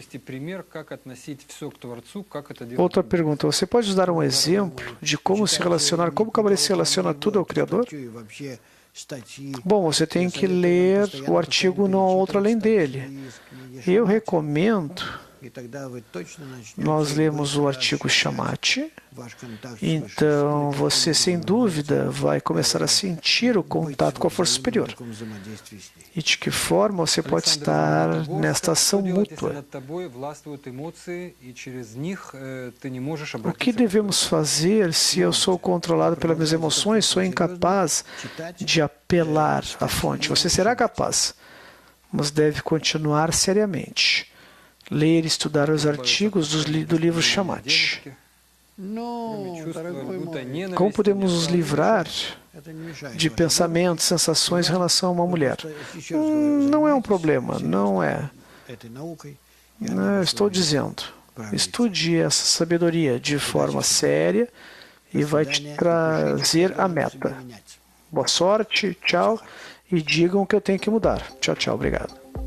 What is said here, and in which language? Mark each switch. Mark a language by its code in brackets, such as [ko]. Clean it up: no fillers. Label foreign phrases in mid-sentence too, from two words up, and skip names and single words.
[pt] Outra pergunta: você pode nos dar um exemplo de como se relacionar, como o cabalista se relaciona tudo ao Criador? Bom, você tem que ler o artigo Não há outro além dele. Eu recomendo [ru] И тогда вы точно начнете [pt] nós lemos o artigo Shammati, [ru] ваш контакт с [pt] então você, sem dúvida, vai começar a sentir o contato com a força superior. [ru] таком взаимодействии с ней. [pt] E de que forma você pode estar nesta ação [ru] Что делать, если [pt] mútua? [ru] над тобой властвуют эмоции, и через них ты не можешь [pt] O que [ru] обратиться к [pt] devemos fazer se eu sou controlado pelas minhas emoções, sou incapaz de apelar à fonte? Você será capaz, mas deve continuar seriamente. Ler e estudar os artigos do livro Shammati. [ru] Ну, дорогой мой, [pt] Como podemos nos livrar [ru] это не мешает. [pt] de [ru] вашей [pt] pensamentos, sensações em relação a uma mulher? [ru] Еще раз говорю, [pt] Não é um [ru] занимайтесь [pt] problema, não é. [ru] этой наукой. И [pt] Eu [ru] она вас [pt] estou [ru] выведет. [pt] dizendo, estude essa sabedoria de forma séria e vai te [ru] Свидания, [pt] trazer a [ru] решите, [pt] meta. [ru] что менять. [pt] Boa sorte, tchau, e digam que eu tenho que mudar. Tchau, tchau, obrigado.